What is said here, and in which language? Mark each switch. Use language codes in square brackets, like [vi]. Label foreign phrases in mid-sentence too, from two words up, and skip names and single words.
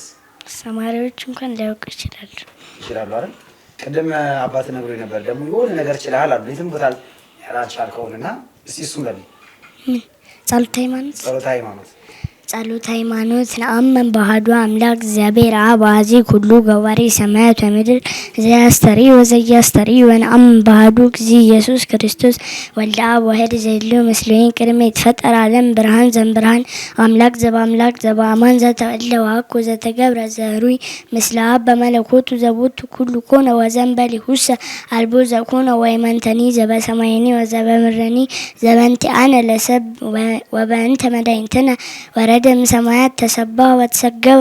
[am] አስተማሪዎች እንኳን ሊያውቁ ይችላሉ አይደል? ቅድም አባት ነግሮኝ ነበር ደግሞ የሆነ ነገር ይችላል አሉ። የትም ቦታ ያላልቻልከውንና እስቲ እሱን በል። [gez] ጸሎተ ሃይማኖት ጸሎት ሃይማኖት ነአምን በአሐዱ አምላክ እግዚአብሔር አብ አሐዚ ኩሉ ገባሬ ሰማያት ወምድር ዘያስተሪ ወዘያስተሪ ወነአምን በአሐዱ እግዚእ ኢየሱስ ክርስቶስ ወልደ አብ ዋሕድ ዘህልው ምስሌን ቅድመ ይትፈጠር ዓለም ብርሃን ዘእምብርሃን አምላክ ዘበአምላክ ዘበአማን ዘተወልደ ወአኮ ዘተገብረ ዘህሩይ ምስለ አብ በመለኮቱ ዘቦቱ ኩሉ ኮነ ወዘእንበሌሁሰ አልቦ ዘኮነ ወይመንተኒ ዘበሰማይኒ ወዘበምድርኒ ዘበእንቲአነ ለሰብ ወበእንተ መድኃኒትነ ወረደ እምሰማያት ተሰብሐ ወተሰገወ